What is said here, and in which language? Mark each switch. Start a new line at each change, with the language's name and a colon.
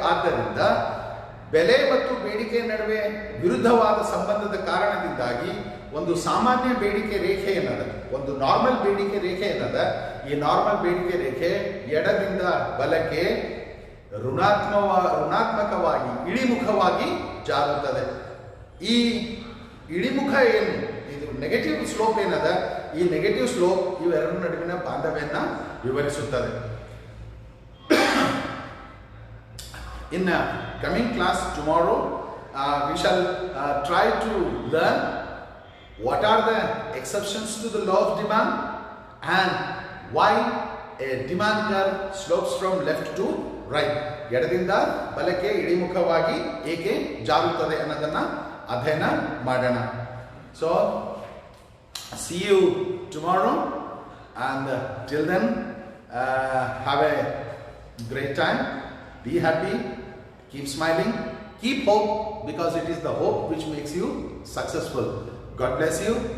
Kannada: ಆದ್ದರಿಂದ ಬೆಲೆ ಮತ್ತು ಬೇಡಿಕೆ ನಡುವೆ ವಿರುದ್ಧವಾದ ಸಂಬಂಧದ ಕಾರಣದಿಂದಾಗಿ ಒಂದು ಸಾಮಾನ್ಯ ಬೇಡಿಕೆ ರೇಖೆ ಏನದ, ಒಂದು ನಾರ್ಮಲ್ ಬೇಡಿಕೆ ರೇಖೆ ಏನದ, ಈ ನಾರ್ಮಲ್ ಬೇಡಿಕೆ ರೇಖೆ ಎಡದಿಂದ ಬಲಕ್ಕೆ ಋಣಾತ್ಮಕವಾಗಿ ಇಳಿಮುಖವಾಗಿ ಜಾರುತ್ತದೆ. ಈ ಇಳಿಮುಖ ಏನು, ಇದು ನೆಗೆಟಿವ್ ಸ್ಲೋಪ್ ಏನದ, ಈ ನೆಗೆಟಿವ್ ಸ್ಲೋಪ್ ಇವೆರಡರ ನಡುವಿನ ಬಾಂಧವ್ಯನ ವಿವರಿಸುತ್ತದೆ.
English: In coming class tomorrow, we shall try to learn what are the exceptions to the law of demand and why a demand curve slopes from left to right.
Kannada: ಎಡದಿಂದ ಬಲಕ್ಕೆ ಇಳಿಮುಖವಾಗಿ ಏಕೆ ಜಾರುತ್ತದೆ ಅನ್ನೋದನ್ನ ಅಧ್ಯಯನ ಮಾಡೋಣ.
English: So, see you tomorrow, and till then have a great time. Be happy, keep smiling, keep hope, because it is the hope which makes you successful. God bless you.